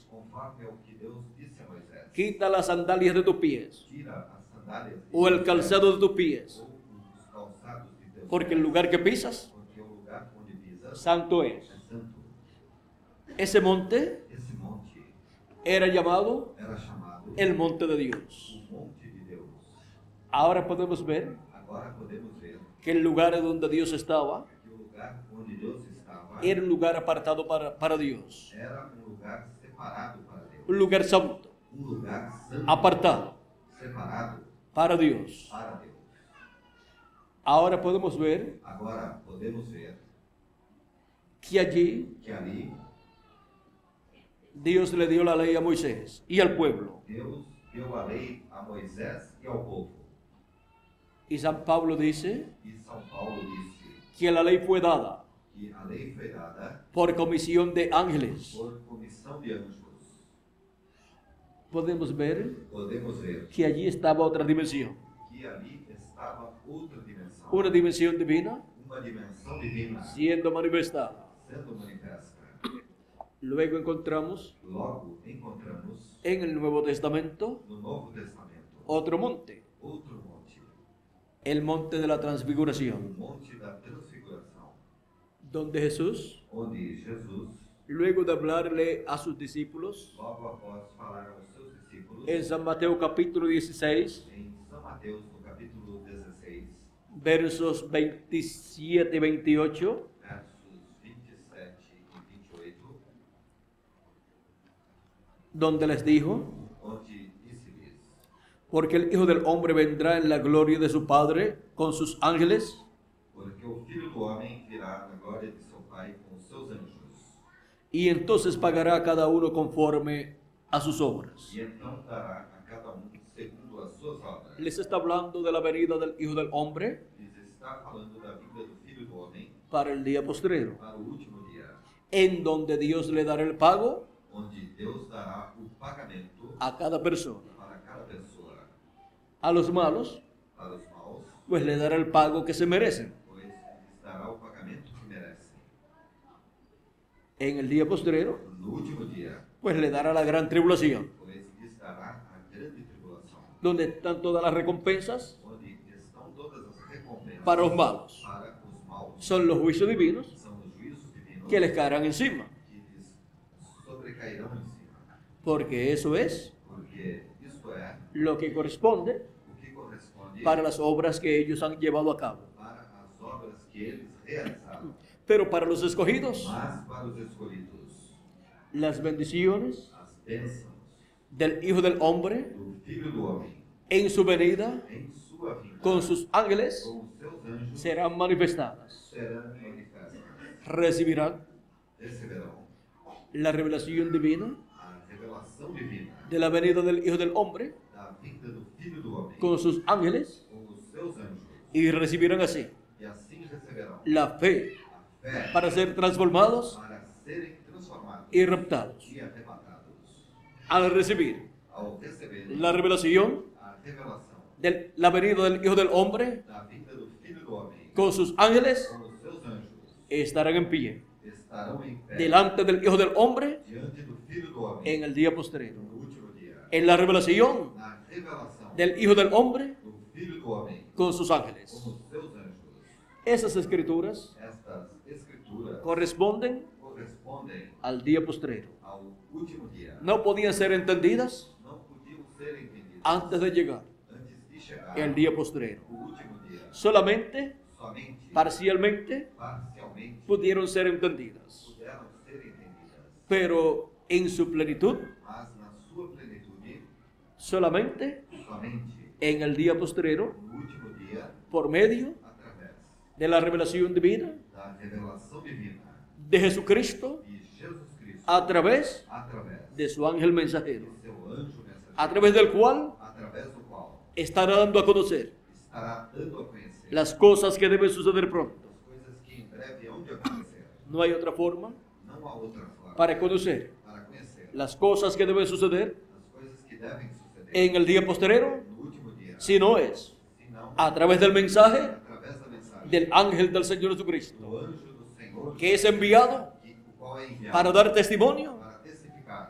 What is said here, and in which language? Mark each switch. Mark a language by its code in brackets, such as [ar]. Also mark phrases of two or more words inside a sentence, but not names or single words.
[pt] conforme ao que Deus disse a Moisés. [es] Quita las sandalias de tus pies [pt] Tira as sandálias de [es] o el Moisés, calzado de tus pies, [pt] ou os calçados de teus [es] porque el [pt] pés, [es] lugar que pisas, [pt] porque o lugar onde pisas [es] santo es. [pt] é santo. [es] Ese monte [pt] Esse monte [es] era llamado [pt] era chamado [es] el monte de Dios. [pt] o monte de Deus. [es] Ahora podemos ver [pt] Agora podemos ver [es] que el lugar donde Dios estaba [pt] que o lugar onde Deus estava [es] era un lugar apartado para Dios, [pt] era um lugar separado para Deus. [es] un lugar santo, [pt] Um lugar santo, [es] apartado [pt] separado [es] para Dios. [pt] para Deus. [es] Ahora podemos ver [pt] Agora podemos ver [es] que allí [pt] que ali [es] Dios le dio la ley a Moisés y al pueblo. [pt] Deus deu a lei a Moisés e ao povo. [es] Y San Pablo dice [pt] E São Paulo disse [es] que la ley fue dada [pt] que a lei foi dada [es] por comisión de ángeles. [pt] por comissão de anjos. [es] Podemos ver [pt] Podemos ver [es] que allí estaba otra dimensión, [pt] que ali estava outra dimensão. [es] una dimensión divina [pt] Uma dimensão divina [es] siendo manifestada. [pt] sendo manifesta. [es] Luego encontramos [pt] Logo encontramos [es] en el Nuevo Testamento [pt] no Novo Testamento [es] otro monte, [pt] outro monte, [es] el monte de la [pt] o [es] transfiguración, [pt] monte da transfiguração, [es] donde Jesús, [pt] onde Jesus, [es] luego de hablarle a sus discípulos, [pt] logo após falar aos seus discípulos, [es] en San Mateo capítulo 16, [pt] em São Mateus, no capítulo 16, [es] versos 27 y 28, [pt] versos 27 e 28, [es] donde les dijo, [pt] onde disse-lhes: [es] porque el Hijo del Hombre vendrá en la gloria de su Padre con sus ángeles, [pt] porque o Filho do Homem virá na glória de seu Pai com os seus anjos, [es] y entonces pagará a cada uno conforme a sus obras. [pt] e então dará a cada um segundo as suas obras. [es] Les está hablando de la venida del Hijo del Hombre [pt] Lhes está falando da vinda do Filho do Homem [es] para el día postrero, [pt] para o último dia, [es] en donde Dios le dará el pago [pt] onde Deus dará o pagamento [es] a cada persona. [pt] para cada pessoa. [es] A los malos, [pt] Para os maus, [es] pues le dará el pago que se merecen. [pt] pois lhes dará o pagamento que merecem. [es] En el día postrero, [pt] No último dia, [es] pues le dará la gran tribulación, [pt] pois lhes dará a grande tribulação, [es] donde están todas las recompensas [pt] onde estão todas as recompensas [es] para los malos. [pt] para os maus. [es] Son los juicios divinos [pt] São os juízos divinos [es] que les caerán encima, [pt] que lhes sobrecairão em cima, [es] porque eso es [pt] porque isto é [es] lo que corresponde [pt] o que corresponde [es] para las obras que ellos han llevado a cabo. [pt] para as obras que eles realizaram. [es] Pero para los escogidos, [pt] Mas para os escolhidos, [es] las bendiciones [pt] as bênçãos [es] del Hijo del Hombre [pt] do Filho do Homem [es] en su venida [pt] em sua vinda [es] con sus ángeles [pt] com os seus anjos [es] serán manifestadas. [pt] serão manifestas. [es] Recibirán [pt] Receberão [es] la revelación divina [pt] a revelação divina [es] de la venida del Hijo del Hombre [pt] da vinda do Filho do Homem [es] con sus ángeles [pt] com os seus anjos, [es] y recibirán así [pt] e assim receberão [es] la fe [pt] a fé [es] para ser transformados [pt] para serem transformados [es] y raptados. [pt] e arrebatados. [es] Al recibir [pt] Ao receber [es] la revelación [pt] a revelação [es] de la venida del Hijo del Hombre [pt] da vinda do Filho do Homem [es] con sus ángeles, [pt] com os seus anjos, [es] estarán en pie [pt] estarão em pé [es] delante del Hijo del Hombre [pt] diante do Filho do Homem [es] en el día postrero. [pt] no último dia. [es] En la revelación [pt] Na revelação [es] del Hijo del Hombre [pt] do Filho do Homem [es] con sus ángeles. [pt] com os seus anjos. [es] Esas escrituras [pt] Estas escrituras [es] corresponden [pt] correspondem [es] al día postrero. [pt] ao último dia. [es] No podían ser entendidas [pt] Não podiam ser entendidas [es] antes de llegar [pt] antes de chegar [es] el día postrero. [pt] o último dia. [es] Solamente, [pt] Somente [es] parcialmente, [pt] parcialmente [es] pudieron ser entendidas. [pt] puderam ser entendidas, [es] Pero en su plenitud, [pt] mas na sua plenitude, [es] solamente [pt] somente [es] en el día postrero, [pt] no último dia, [es] por medio [pt] através [es] de la revelación divina [pt] da revelação divina [es] de Jesucristo, [pt] de Jesus Cristo, [es] a través [pt] através [es] de su ángel mensajero, [pt] de seu anjo mensageiro, [es] a través del cual [pt] através do qual [es] estará dando a conocer [pt] estará dando a conhecer [es] las cosas que deben suceder pronto. [pt] as coisas que em breve hão de acontecer. [es] No hay otra forma [pt] Não há outra forma [es] para conocer [pt] para conhecer [es] las cosas que deben suceder [pt] as coisas que devem suceder [es] en el día postrero, [pt] no último dia, [es] si no es [pt] senão [es] a través del mensaje [pt] através da mensagem [es] del ángel del Señor Jesucristo, [pt] do anjo do Senhor, [es] que es enviado [pt] o qual é enviado [es] para dar testimonio [pt] para testificar